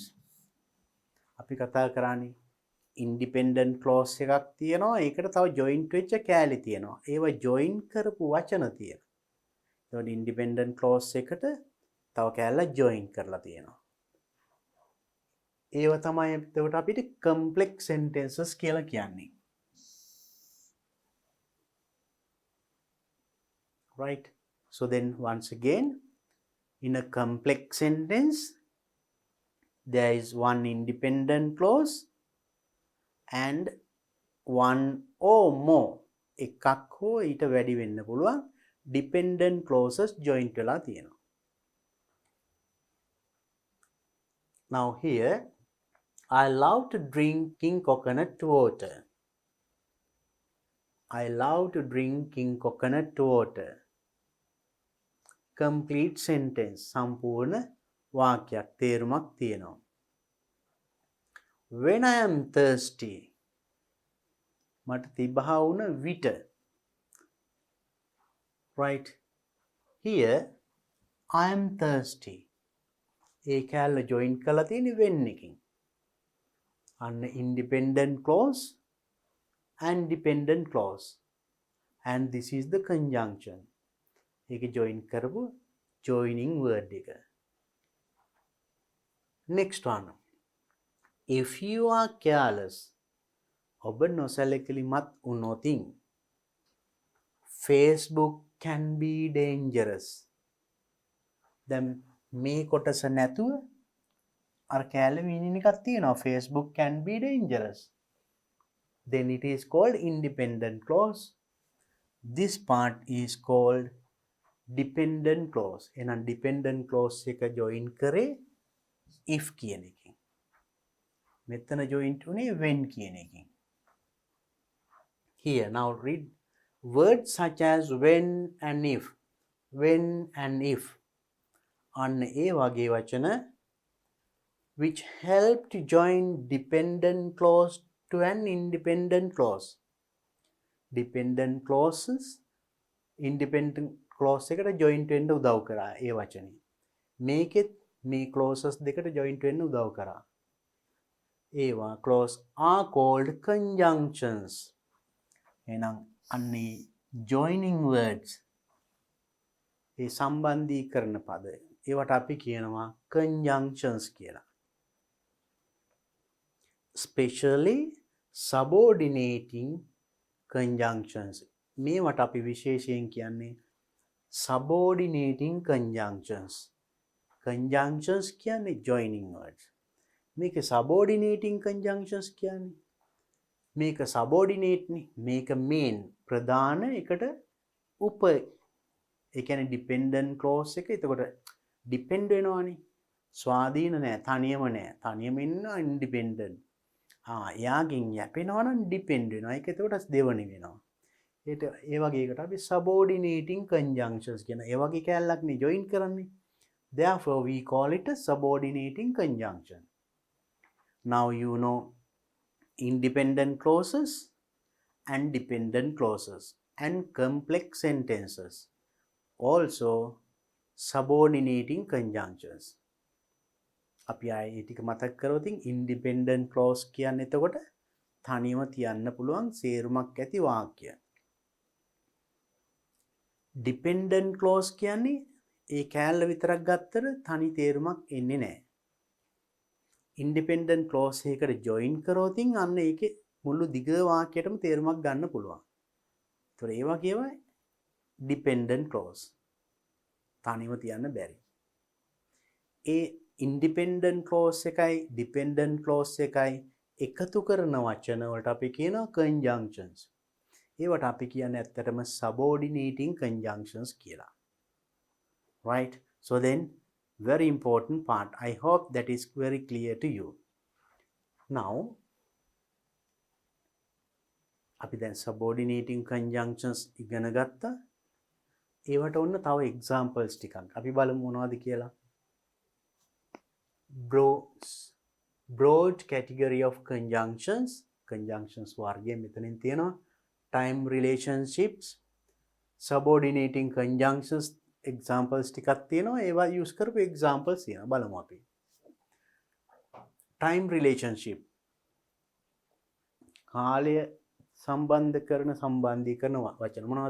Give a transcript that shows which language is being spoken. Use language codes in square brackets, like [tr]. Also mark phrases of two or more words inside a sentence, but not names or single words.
[si] අපි කතා කරන්නේ [en] independent clause [si] එකක් තියෙනවා, ඒකට තව joint වෙච්ච කෑලි තියෙනවා. ඒවා join කරපු වචන තියෙනවා. එතකොට [en] independent clause [si] එකට තව කෑල්ලක් join කරලා තියෙනවා. ඒව තමයි එතකොට අපිට [en] complex sentences [si] කියලා කියන්නේ. [en] Right? So then once again, in a complex sentence, there is one independent clause and one or more, එකක් හෝ ඊට වැඩි වෙන්න පුළුවන් dependent clauses joint වෙලා තියෙනවා. Now here, I love to drinking coconut water. I love to drinking coconut water. Complete sentence, [si] සම්පූර්ණ වාක්‍යයක්, තේරුමක් තියෙනවා. [en] When I am thirsty, [si] මට තිබහා වුණ විට. [en] Right? Here, I am thirsty. [si] ඒ කැල්ල join කරලා තියෙන්නේ when එකකින්. [en] අන්න independent clause and dependent clause. And this is the conjunction. [si] ඒක join කරපු [en] joining word [si] එක. [en] Next one. If you are careless, [si] ඔබ නොසැලකිලිමත් වුණොතින්, [en] Facebook can be dangerous. [si] දැන් මේ කොටස නැතුව අර කැලේ meaning එකක් තියෙනවා. [en] Facebook can be dangerous. Then it is called independent clause. This part is called dependent clause. [si] එහෙනම් [en] dependent clause [si] එක join කරේ if කියන එකෙන්. මෙතන join උනේ when කියන එකෙන්. [en] Here now read words such as when and if. When and if. [si] අන්න ඒ වගේ වචන [en] which help to join dependent clause to an independent clause. Dependent clauses independent clause [si] එකට joint වෙන්න උදව් කරා ඒ වචනේ. මේකෙත් මේ clauses දෙකට joint වෙන්න උදව් කරා. [en] ඒවා clause are called conjunctions. [si] එහෙනම් අන්නේ [en] joining words [si] ඒ සම්බන්ධීකරණ පද ඒවට අපි කියනවා conjunctions කියලා. [en] Especially subordinating conjunctions. [si] මේවට අපි විශේෂයෙන් කියන්නේ [en] subordinating conjunctions. [si] Conjunctions කියන්නේ [en] joining words. [si] මේක [en] subordinating conjunctions [si] කියන්නේ මේක subordinate නේ, මේක main ප්‍රධාන එකට උප ඒ කියන්නේ dependent clause එක. එතකොට depend වෙනවානේ, ස්වාධීන නෑ, තනියම නෑ, තනියම ඉන්න independent. එයාගෙන් යැපෙනවා නම් depend වෙනවා. ඒක එතකොට දෙවනි වෙනවා. ඒ වගේ එකට අපි [en] subordinating conjunctions [si] කියන ඒ වගේ කැලලක් නේ join කරන්නේ. [en] Therefore we call it a subordinating conjunction. Now you know independent clauses and dependent clauses and complex sentences. Also subordinating conjunctions. [si] අපි ආයේ ටික මතක් කරවතින් [en] independent clause [si] කියන්නේ එතකොට තනියම තියන්න පුළුවන් සේරුමක් ඇති වාක්‍ය. [en] Dependent clause [si] කියන්නේ ඒ කැලල විතරක් ගත්තට තනි තේරුමක් එන්නේ නැහැ. [en] Independent clause [si] එකකට join කරොතින් අන්න ඒකේ මුළු දිග වාක්‍යයටම තේරුමක් ගන්න පුළුවන්. ඒතර ඒ වගේම [en] dependent clause [si] තනියම තියන්න බැරි. ඒ [en] independent clause [si] එකයි [en] dependent clause [si] එකයි එකතු කරන වචන වලට අපි කියනවා conjunctions. ඒවට අපි කියන්නේ ඇත්තටම [en] subordinating conjunctions [si] කියලා. [en] Right? So then, very important part. I hope that is very clear to you. Now, [si] අපි දැන් [en] subordinating conjunctions [si] ඉගෙන ගත්තා. ඒවට ඔන්න තව examples ටිකක් අපි බලමු මොනවද කියලා. [en] Broad category of conjunctions. [si] Conjunctions වර්ගය මෙතනින් තියෙනවා. [en] Time relationships, subordinating conjunctions examples [si] ටිකක් තියෙනවා. ඒවා use කරපු examples තියෙනවා. බලමු අපි. [en] Time relationship. [si] කාලය සම්බන්ධ කරන සම්බන්ධීකරන වචන මොනවද?